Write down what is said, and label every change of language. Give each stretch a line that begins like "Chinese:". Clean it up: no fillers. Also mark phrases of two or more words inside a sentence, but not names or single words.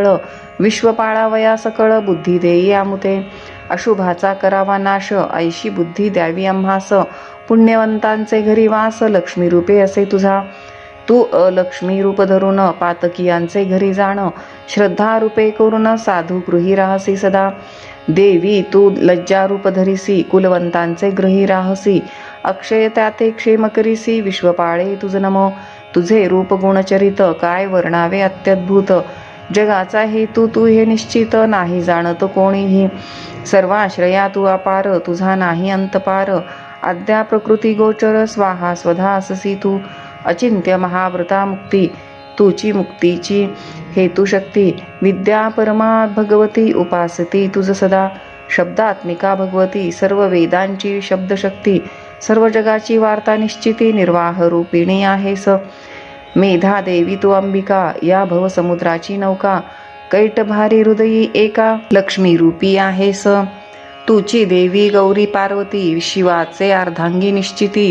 Marathi: विश्व पाळावया सकळ, बुद्धी देई आमुते. अशुभाचा करावा नाश, ऐशी बुद्धी द्यावी आम्हास. पुण्यवंतांचे घरी वास, लक्ष्मी रूपे असे तुझा. तू अलक्ष्मी रूप धरून, पातकीयांचे घरी जाण. श्रद्धा रूपे करून, साधू गृही राहसी सदा. देवी तू लज्जा रूप धरिसी, कुलवंतांचे गृही राहसी. अक्षय त्याते क्षेम करिसी, विश्वपाळे तुझ नमो. तुझे रूप गुणचरित, काय वर्णावे अत्यद्भुत. जगाचा हेतू तू हे निश्चित, नाही जाणत कोणीही. सर्वाश्रया तू अपार, तुझा नाही अंतपार. आद्या प्रकृती गोचर, स्वाहा स्वधा अससी तू. अचिंत्य महाव्रता मुक्ती, तुची मुक्तीची हेतू शक्ती. विद्या परमा भगवती, उपासती तुझ सदा. शब्दात्मिका भगवती, सर्व वेदांची शब्दशक्ती. सर्व जगाची वार्ता निश्चिती, निर्वाह रूपिणी आहेस. मेधा देवी तू अंबिका, या भवसमुद्राची नौका. कैट भारी हृदयी एका, लक्ष्मी रूपी आहेस. तुची देवी गौरी पार्वती, शिवाचे अर्धांगी निश्चिती.